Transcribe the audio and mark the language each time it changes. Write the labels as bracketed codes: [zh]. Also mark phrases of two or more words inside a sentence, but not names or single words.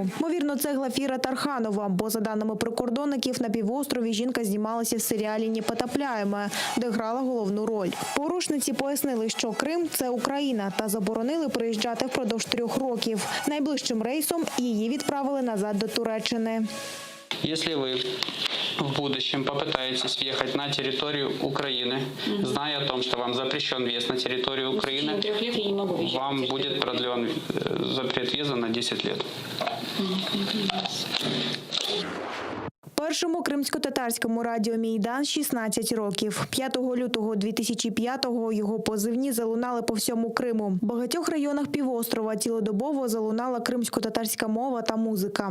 [uk] Ймовірно, це Глафіра Тарханова, бо, за даними прикордонників, на півострові жінка знімалася в серіалі «Непотопляємо», де грала головну роль. Порушниці пояснили, що Крим – це Україна, та заборонили приїжджати впродовж 3 років. Найближчим рейсом її відправили назад до Туреччини. [ru] Если вы в будущем попытаетесь въехать на территорию Украины, зная о том, что вам запрещен въезд на территорию Украины, вам будет продлен запрет въезда на 10 лет. [uk] Першому кримсько-татарському радіо «Мейдан» 16 років. 5 лютого 2005-го його позивні залунали по всьому Криму. В багатьох районах півострова цілодобово залунала кримсько-татарська мова та музика.